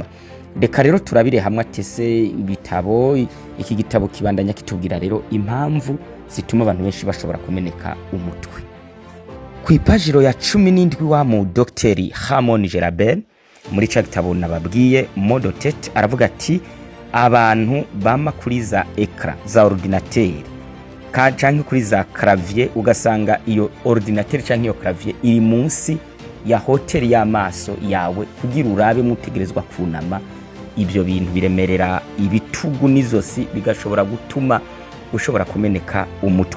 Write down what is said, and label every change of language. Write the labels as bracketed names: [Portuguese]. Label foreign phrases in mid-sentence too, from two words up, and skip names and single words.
[Rundi] Reka rero turabire hamwe atese ibitabo. Iki gitabo kibandanya kitubwira rero impamvu zituma abantu benshi bashobora kumeneka umutwe. Kw'ipajiro ya 17 wa mu Dr. Ramon Gerabel muri ca gitabo nababwiye [French] maux de tête, [Rundi] aravuga ati abantu bama kuri za ekra za ordinateur canke kuri za clavier, ugasanga iyo ordinateur canke iyo clavier iri munsi ya hotel y'amaso yawe kugira urabe mutegerezwa kunama. Ibyo bintu biremerera ibitugu n'izosi bigashobora gutuma ushobora kumeneka umutwe.